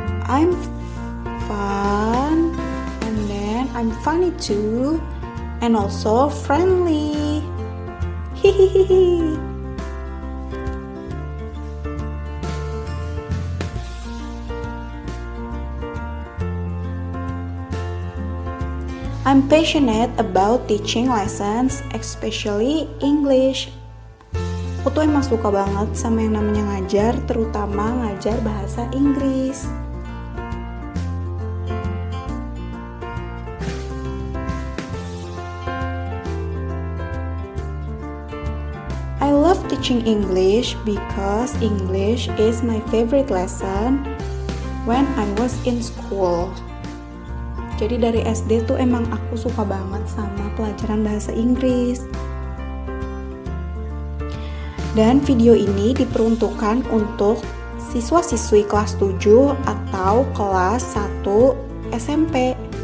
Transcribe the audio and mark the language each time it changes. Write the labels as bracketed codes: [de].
[en] I'm fun, and then I'm funny too, and also friendly. Hehehe. I'm passionate about teaching lessons, especially English. [id] Aku tuh emang suka banget sama yang namanya ngajar, terutama ngajar bahasa Inggris. [en] I love teaching English because English is my favorite lesson when I was in school. [id] Jadi dari SD tuh emang aku suka banget sama pelajaran bahasa Inggris. Dan video ini diperuntukkan untuk siswa-siswi kelas 7 atau kelas 1 SMP.